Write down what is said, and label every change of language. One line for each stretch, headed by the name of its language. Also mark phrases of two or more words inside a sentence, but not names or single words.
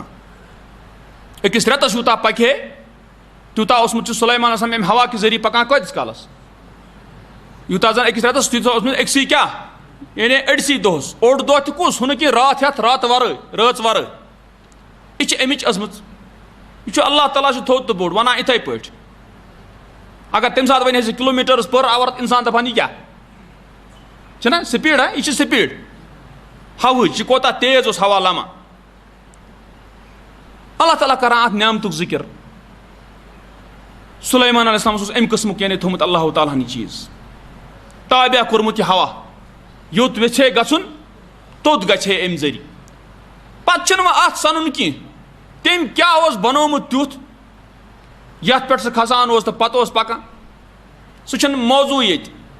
Kashmiri: أکِس رٮ۪تس یوٗتاہ پکہِ ہے تیوٗتاہ اوسمُت چھُ سُلیمان
Arabic: علیہ السلام
Kashmiri: امہِ ہوا کہِ ذٔریعہٕ پکان کۭتِس کالس یوٗتاہ زن أکِس رٮ۪تس تیوٗتاہ اوسمُت أکسٕے کیٛاہ یعنی أڑسٕے دۄہس اوٚڑ دۄہ تہِ کُس ہُہ نہٕ کہِ راتھ ہٮ۪تھ راتہٕ ورٲے رٲژ ورٲے یہِ چھِ امِچ ٲسمٕژ یہِ چھُ اللہ تعالیٰ چھُ تھوٚد تہٕ بوٚڑ ونان یِتھے پٲٹھۍ اگر تمہِ ساتہٕ ونہِ ہے کِلوٗمیٖٹٲرٕس پر اور انسان دپان یہِ کیٛاہ چھُنہ سپیٖڈ یہِ چھِ سپیٖڈ ہوہٕچ یہِ کوتاہ تیز اوس ہوا لمان اللہ تعالیٰ کران اتھ نعمتُک ذِکر سلیمان
Arabic: علیہ السلام
Kashmiri: امہ قسمک یعنی تھومت اللہ تعالیٰ ہن چیز تابع کورمت یہ ہوا یوت ویژھے گژھُن توٚت گژھِ ہے امہِ ذٔریعہٕ پتہٕ چھُنہٕ وۄنۍ اتھ سنُن کینٛہہ تٔمۍ کیاہ اوس بنومُت تیُتھ یتھ پٮ۪ٹھ سُہ کھسان اوس تہٕ پتہٕ اوس پکان سُہ چھُنہٕ موضوع ییٚتہِ